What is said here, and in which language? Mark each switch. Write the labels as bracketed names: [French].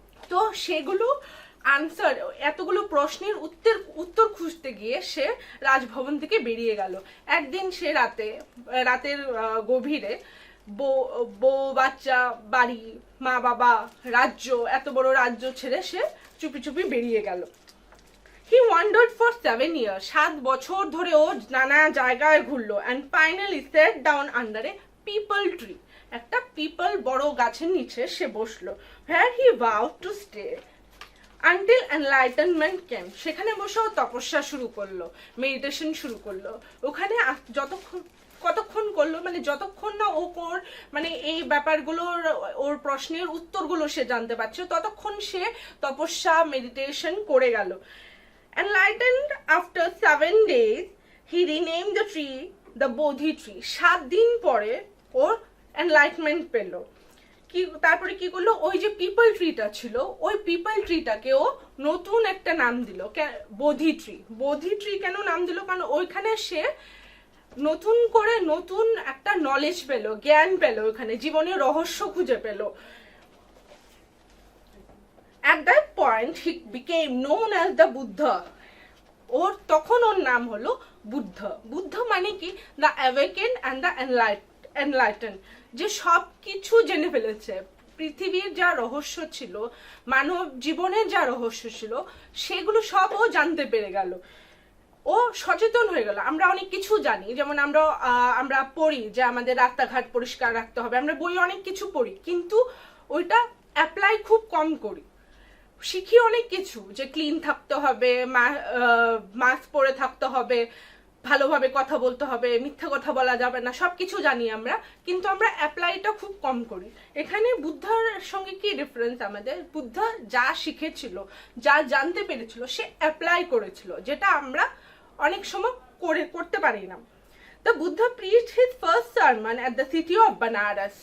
[Bangla] তো সেগুলো আনসার, এতগুলো প্রশ্নের উত্তর খুঁজতে গিয়ে সে রাজভবন থেকে বেরিয়ে গেল। একদিন সে রাতের গভীরে বউ বাচ্চা বাড়ি মা বাবা রাজ্য, এত বড় রাজ্য ছেড়ে সে চুপি চুপি বেরিয়ে গেল। [English] He wandered for 7 years. [Bangla] 7 বছর ধরে ও নানা জায়গায় ঘুরলো [English] and finally sat down under a peepal tree. [Bangla] একটা পিপল বড় গাছের নিচে সে বসলো, [English] where he vowed to stay until enlightenment came. [Bangla] সেখানে বসেও তপস্যা শুরু করলো, মেডিটেশন শুরু করলো। ওখানে কতক্ষণ করলো, মানে যতক্ষণ না ও মানে এই ব্যাপারগুলোর ওর প্রশ্নের উত্তরগুলো সে জানতে পারছে, ততক্ষণ সে তপস্যা মেডিটেশন করে গেল। [English] Enlightened after 7 days, he renamed the tree the Bodhi tree. [Bangla] 7 দিন পরে ওর এনলাইটমেন্ট পেল। কি তারপরে কি করলো, ওই যে পিপল ট্রিটা ছিল, ওই পিপল ট্রিটাকে ও নতুন একটা নাম দিল, বোধি ট্রি। বোধি ট্রি কেন নাম দিল, কারণ ওইখানে সে নতুন করে নতুন একটা নলেজ পেল, জ্ঞান পেল, ওইখানে জীবনের রহস্য খুঁজে পেল। [English] At that point he became known as the Buddha. [Bangla] তখন ওর নাম হলো বুদ্ধ। বুদ্ধ মানে কি, [English] the awaken and the enlighten, [Bangla] যে সব কিছু জেনে ফেলেছে, পৃথিবীর যা রহস্য ছিল, মানব জীবনের যা রহস্য ছিল, সেগুলো সব ও জানতে পেরে গেল, ও সচেতন হয়ে গেল। আমরা অনেক কিছু জানি, যেমন আমরা পড়ি যে আমাদের রাস্তাঘাট পরিষ্কার রাখতে হবে, আমরা বই অনেক কিছু পড়ি, কিন্তু ওইটা অ্যাপ্লাই খুব কম করি। শিখি অনেক কিছু, যে ক্লিন থাকতে হবে, মাস্ক পরে থাকতে হবে, ভালোভাবে কথা বলতে হবে, মিথ্যা কথা বলা যাবে না, সবকিছু জানি আমরা, কিন্তু আমরা অ্যাপ্লাইটা খুব কম করি। এখানে বুদ্ধার সঙ্গে কি ডিফারেন্স আমাদের, বুদ্ধ যা শিখেছিল, যা জানতে পেরেছিল, সে অ্যাপ্লাই করেছিল, যেটা আমরা অনেক সময় করতে পারি না। [English] The Buddha preached his first sermon at the city of Banaras.